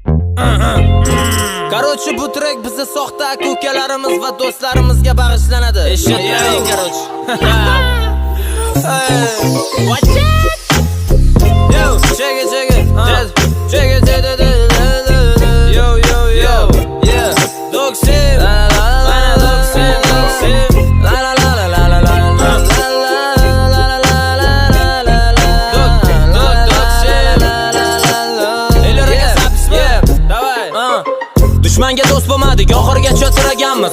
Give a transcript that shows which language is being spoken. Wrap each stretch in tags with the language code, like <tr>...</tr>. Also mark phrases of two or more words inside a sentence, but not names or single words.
<uz>Короче, bu track bizni soxta aka-ukalarimiz va do'stlarimizga bag'ishlanadi. Eshitding, короче.</uz> <en>Yo, check it. Yo. Yeah.</en> <uz>Doxim. Dushmanga do'st bo'lmadik, oxirigacha tiraganmiz.</uz>